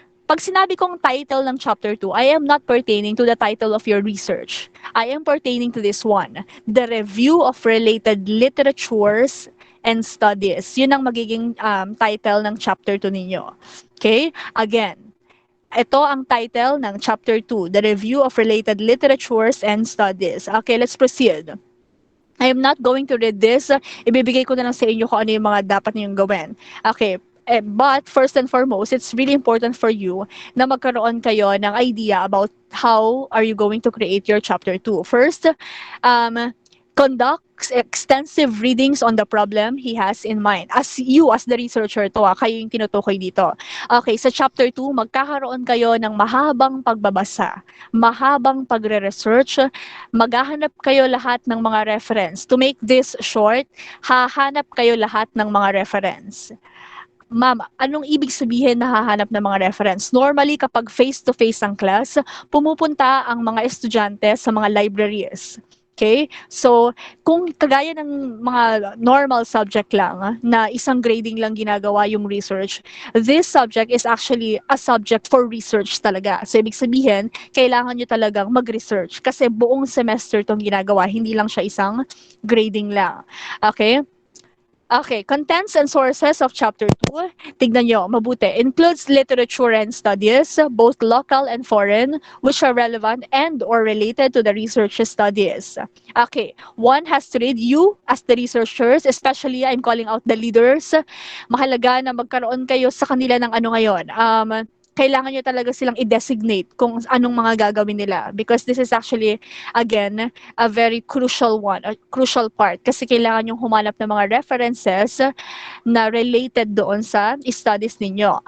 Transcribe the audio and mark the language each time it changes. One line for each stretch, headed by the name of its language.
Filipino: Pag sinabi kong title ng Chapter 2,
English: I am not pertaining to the title of your research. I am pertaining to this one, The Review of Related Literatures and Studies.
Filipino: Yun ang magiging title ng chapter 2 ninyo.
English: Okay? Again,
Filipino: ito ang title ng
English: chapter 2, The Review of Related Literatures and Studies. Okay, let's proceed. I am not going to read this.
Filipino: Ibibigay ko na lang sa inyo kung ano yung mga dapat niyong gawin.
English: Okay, but first and foremost, it's really important for you
Filipino: na magkaroon kayo ng idea
English: about how are you going to create your chapter 2. First, conducts extensive readings on the problem he has in mind. As the researcher
Filipino: to, kayo yung tinutukoy dito. Okay, sa chapter 2, magkakaroon kayo ng mahabang pagbabasa, mahabang pagre-research, maghahanap kayo lahat ng mga reference.
English: To make this short,
Filipino: hahanap kayo lahat ng mga reference. Ma'am, anong ibig sabihin na hahanap ng mga reference? Normally, kapag face-to-face ang class, pumupunta ang mga estudyante sa mga libraries. Okay? So, kung kagaya ng mga normal subject lang, na isang grading lang ginagawa yung research,
English: this subject is actually a subject for research
Filipino: talaga. So, ibig sabihin, kailangan nyo talagang mag-research kasi buong semester itong ginagawa, hindi lang siya isang grading lang. Okay?
English: Okay, contents and sources of chapter 2.
Filipino: Tignan nyo, mabuti.
English: Includes literature and studies, both local and foreign, which are relevant and or related to the research studies. Okay, one has to read you as the researchers, especially I'm calling out the leaders.
Filipino: Mahalaga na magkaroon kayo sa kanila ng ano ngayon. Kailangan nyo talaga silang i-designate kung anong mga gagawin nila
English: because this is actually, again, a very crucial one, a crucial part
Filipino: kasi kailangan yung humanap ng mga references na related doon sa studies ninyo.